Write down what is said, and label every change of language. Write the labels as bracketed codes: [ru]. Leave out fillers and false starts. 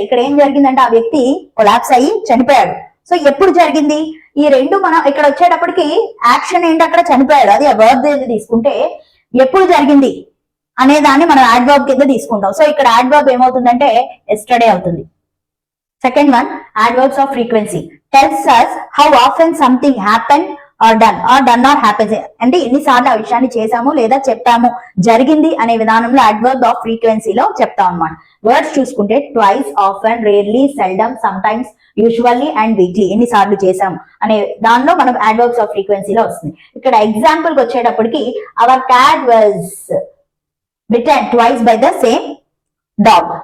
[te] ఇక్కడ ఏం జరిగిందంటే ఆ వ్యక్తి కొలాప్స్ అయ్యి చనిపోయాడు. సో ఎప్పుడు జరిగింది, ఈ రెండు మనం ఇక్కడ వచ్చేటప్పటికి యాక్షన్ ఏంటి, అక్కడ చనిపోయాడు, అది ఆ వర్బ్ తీసుకుంటే ఎప్పుడు జరిగింది అనే దాన్ని మనం యాడ్వర్బ్ కింద తీసుకుంటాం. సో ఇక్కడ యాడ్వర్బ్ ఏమవుతుందంటే ఎస్టర్డే అవుతుంది. [en] Second one adverbs of frequency. Tells us how often something happened or done or happens. [te] అంటే ఎన్నిసార్లు ఆ విషయాన్ని చేశాము లేదా చెప్పాము, జరిగింది అనే విధానంలో యాడ్వర్బ్ ఆఫ్ ఫ్రీక్వెన్సీలో చెప్తాం అన్నమాట. [en] Words చూసుకుంటే twice, often, rarely, seldom, sometimes, usually and weekly. [te] ఎన్నిసార్లు చేశాము అనే దానిలో మనం యాడ్వర్బ్స్ ఆఫ్ ఫ్రీక్వెన్సీలో వస్తుంది. ఇక్కడ ఎగ్జాంపుల్ కి వచ్చేటప్పటికి [en] Our cat was bitten twice by the same dog.